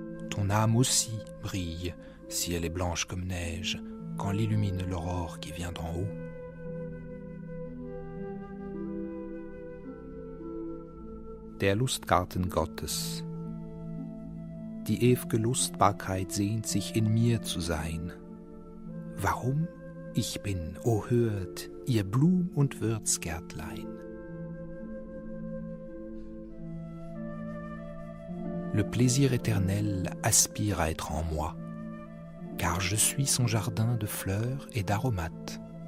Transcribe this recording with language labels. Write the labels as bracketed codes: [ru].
[fr] Ton âme aussi brille si elle est blanche comme neige quand l'illumine l'aurore qui vient d'en haut. [de] Der Lustgarten Gottes. Die ewige Lustbarkeit sehnt sich in mir zu sein. Warum? Ich bin, o hört, ihr Blum- und Würzgärtlein. [fr] Le plaisir éternel aspire à être en moi, car je suis son jardin de fleurs et d'aromates.